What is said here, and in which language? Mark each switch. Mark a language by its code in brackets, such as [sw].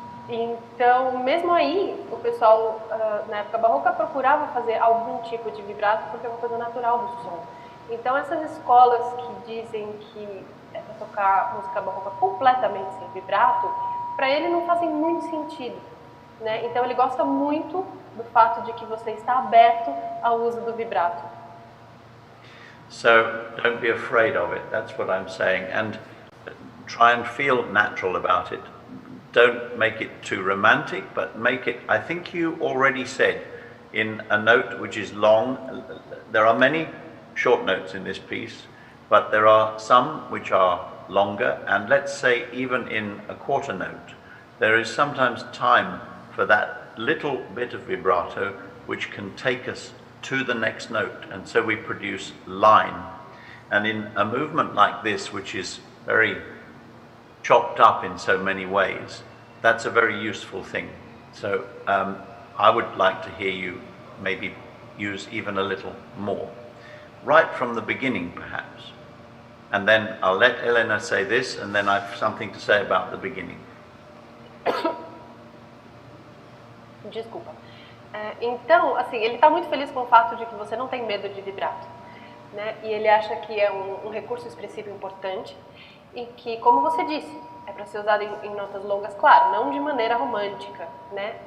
[pt] Então, mesmo aí, o pessoal, na época barroca, procurava fazer algum tipo de vibrato, porque é uma coisa natural do som. Então, essas escolas que dizem que é para tocar música barroca completamente sem vibrato, para ele não fazem muito sentido, né? Então, ele gosta muito do fato de que você está aberto ao uso do vibrato. [en] So, don't be afraid of it, that's what I'm saying, and try and feel natural about it. Don't make it too romantic, but make it, I think you already said, in a note which is long. There are many short notes in this piece, but there are some which are longer, and let's say even in a quarter note, there is sometimes time for that little bit of vibrato which can take us to the next note, and so we produce line. And in a movement like this, which is very chopped up in so many ways, that's a very useful thing. So I would like to hear you maybe use even a little more. Right from the beginning, perhaps. And then I'll let Elena say this, and then I've something to say about the beginning. [pt] Desculpa. Então, assim, ele está muito feliz com o fato de que você não tem medo de vibrato, né? E ele acha que é um recurso expressivo importante e que, como você disse, é para ser usado em notas longas, claro, não de maneira romântica, né?